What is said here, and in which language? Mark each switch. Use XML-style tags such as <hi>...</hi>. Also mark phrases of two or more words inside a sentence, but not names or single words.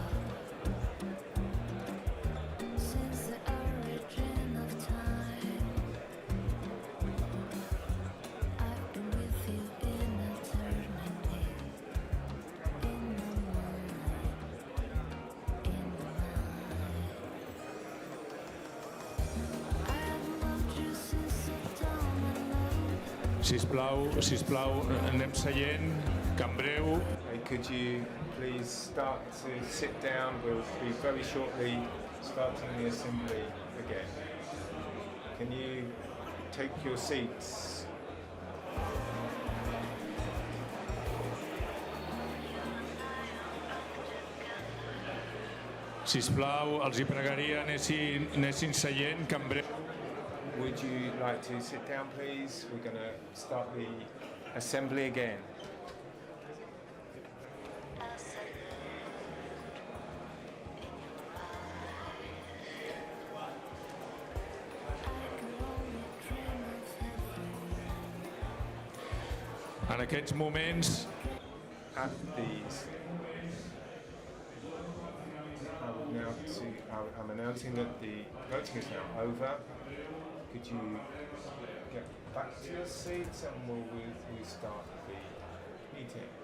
<en>Since the origin of time, I've been with you in eternity. In the moonlight, in the night. I have loved you since the dawn of love.</en> <ca>Sisplau, anem seient, que en breu</ca> <en>Hey, could you please start to sit down? We'll be very shortly starting the assembly again. Can you take your seats?</en> <ca>sisplau, els hi pregaria anessin seient, que en breu</ca> <en>Would you like to sit down, please? We're going to start the assembly again.</en> <ca>en aquests moments</ca> <en>Attendees. I'm announcing that the voting is now over. Could you get back to your seats and we'll restart the meeting.</en>